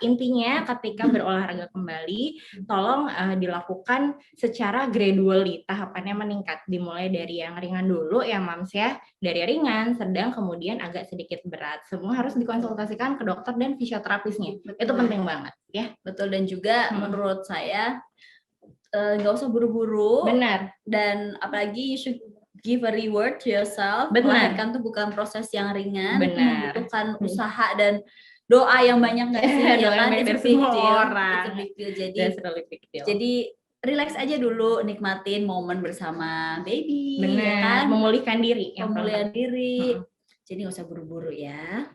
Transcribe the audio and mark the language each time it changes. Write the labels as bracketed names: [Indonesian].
[Indonesian] Intinya ketika berolahraga kembali, tolong dilakukan secara gradually, tahapannya meningkat. Dimulai dari yang ringan dulu ya Mams ya, dari ringan, sedang, kemudian agak sedikit berat. Semua harus dikonsultasikan ke dokter dan fisioterapisnya. Itu penting banget ya. Betul, dan juga menurut saya nggak usah buru-buru. Benar. Dan apalagi [English] you should give a reward to yourself. [Indonesian] Benar. Melahirkan tuh bukan proses yang ringan, itu Benar. membutuhkan usaha dan doa yang banyak nggak sih? Doa yang banyak dari semua orang. [English] It's a big deal. That's really big deal. [Indonesian] Jadi relax aja dulu, nikmatin momen bersama baby. Benar. Ya kan? Memulihkan diri. Pemulihan diri. Jadi nggak usah buru-buru ya.